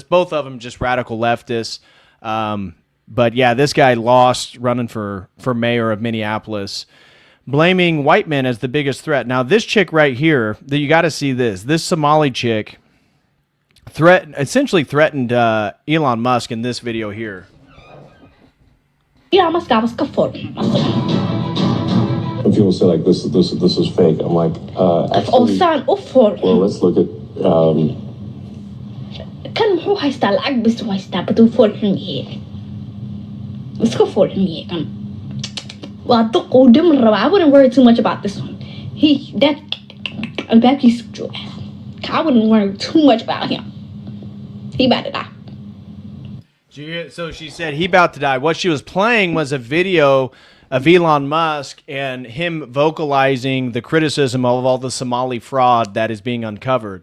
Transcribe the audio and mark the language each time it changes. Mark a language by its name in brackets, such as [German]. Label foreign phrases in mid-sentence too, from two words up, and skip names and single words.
[English] Both of them just radical leftists. But yeah, this guy lost running for mayor of Minneapolis, blaming white men as the biggest threat. Now, this chick right here, you got to see this. This Somali chick essentially threatened Elon Musk in this video here. Yeah, mas gabas ka for. When people say like this is fake, I'm like, actually, well, let's look at. [Somali] Kan muxuu haystaa lacag bis u haystaa baduu fool xun yahay iska fool xun yahay kan waa duq uu dhiman rabaa. [English] I wouldn't worry too much about this one. [Somali] That albaabkiisa jooga. [English] I wouldn't worry too much about him. He about to die. So she said he about to die. What she was playing was a video of Elon Musk and him vocalizing the criticism of all the Somali fraud that is being uncovered.